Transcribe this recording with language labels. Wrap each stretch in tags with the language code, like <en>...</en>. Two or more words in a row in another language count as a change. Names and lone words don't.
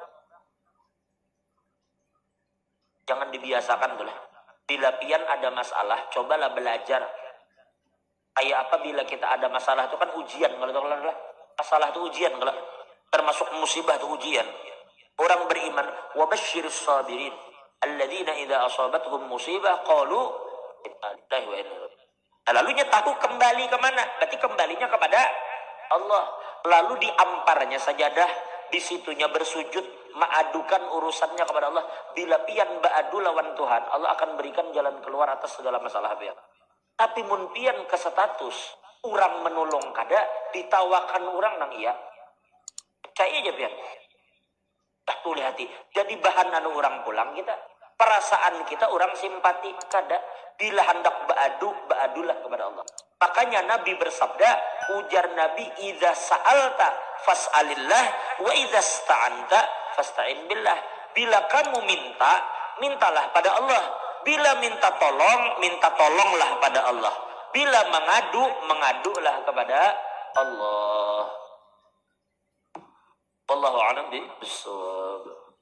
<bjn>Jangan dibiasakan tuh lah. Bila pian ada masalah, cobalah belajar. Kayak apa bila kita ada masalah itu kan ujian. Kalau masalah itu ujian. Kalau termasuk musibah itu ujian. Orang beriman,</bjn> <ar>وبشر الصابرين الذين إذا أصابتهم مصيبة قالوا إنا لله وإنا إليه راجعون.</ar> <bjn>Lalunya tahu kembali kemana? Berarti kembalinya kepada Allah. Lalu diamparnya sajadah, di situnya bersujud, mengadukan urusannya kepada Allah. Bila pian ba'adu lawan Tuhan, Allah akan berikan jalan keluar atas segala masalah pian. Tapi mun pian ke status, orang menolong kada, ditawakan orang nang iya. Percaya aja pian. Tak boleh hati. Jadi bahan orang pulang kita. Perasaan kita orang simpati kada. Bila hendak ba'adulah kepada Allah. Makanya Nabi bersabda, ujar Nabi,</bjn> <ar>إذا سألت فاسأل الله وإذا استعنت فاستعن بالله.</ar> <bjn>Bila kamu minta, mintalah pada Allah. Bila minta tolonglah pada Allah. Bila mengadulah kepada Allah.</bjn> <ar>والله أعلم بالصواب.</ar>